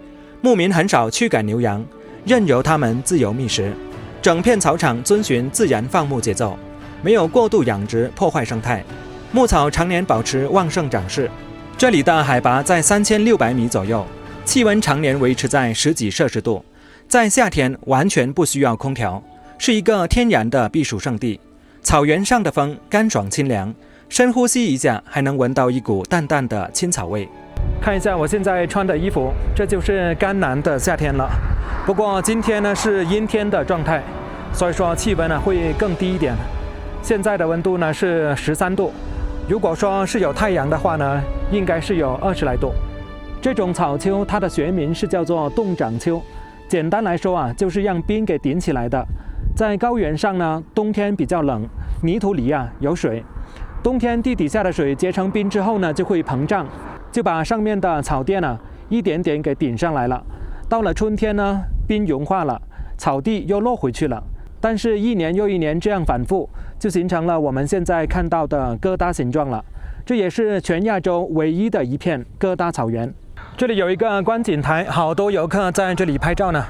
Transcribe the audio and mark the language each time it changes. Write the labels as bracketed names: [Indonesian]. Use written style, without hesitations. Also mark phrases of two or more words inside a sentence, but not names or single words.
[Chinese] 牧民很少驅趕牛羊，任由它們自由覓食。整片草場遵循自然放牧節奏，沒有過度養殖破壞生態，牧草常年保持旺盛長勢。這裡的海拔在3600米左右，氣溫常年維持在10幾攝氏度，在夏天完全不需要空調，是一個天然的避暑勝地。草原上的風乾爽清涼，深呼吸一下還能聞到一股淡淡的青草味。看一下我現在穿的衣服，這就是甘南的夏天了。不過今天呢是陰天的狀態，所以說氣溫呢會更低一點。現在的溫度呢是13度，如果說是有太陽的話呢，應該是有20來度。這種草丘它的學名是叫做凍漲丘，簡單來說啊，就是讓冰給頂起來的。在高原上呢，冬天比較冷，泥土裡啊有水，冬天地底下的水結成冰之後呢，就會膨脹，就把上面的草甸啊一點點給頂上來了。到了春天呢，冰融化了，草地又落回去了。但是一年又一年這樣反覆，就形成了我們現在看到的疙瘩形狀了。這也是全亞洲唯一的一片疙瘩草原。這裡有一個觀景台，好多遊客在這裡拍照呢。